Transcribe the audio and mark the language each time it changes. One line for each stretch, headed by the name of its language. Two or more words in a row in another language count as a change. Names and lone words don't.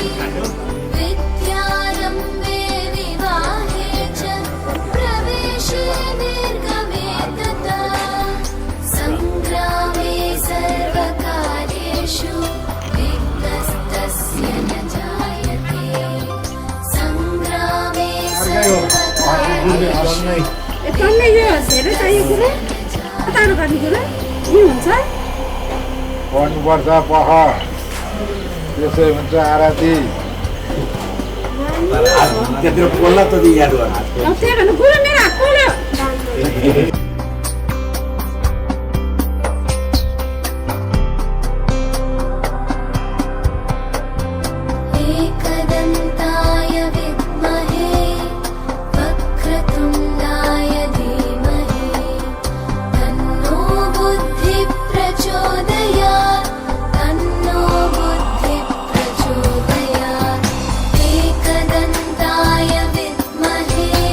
Sanskrit: विद्यारम्भे विवाहे च प्रवेशे निर्गमे तथा सङ्ग्रामे सर्वकार्येषु विघ्नस्तस्य न जायते सङ्ग्रामे सर्वकार्येषु
Nepali: एकैले यो धेरै चाहिएको कुरो कताबाट गर्ने कुरो नि हुन्छ भन्नुपर्छ पख त्यसै हुन्छ आरती त्यत्रो बोल्न त याद गर्नु त्यही भन्नु कुरो मेरो हात पोल्यो
Sanskrit: एकदन्ताय विद्महे वक्रतुण्डाय धीमहि तन्नो बुद्धिः प्रचोदयात् तन्नो बुद्धिः प्रचोदयात् एकदन्ताय विद्महे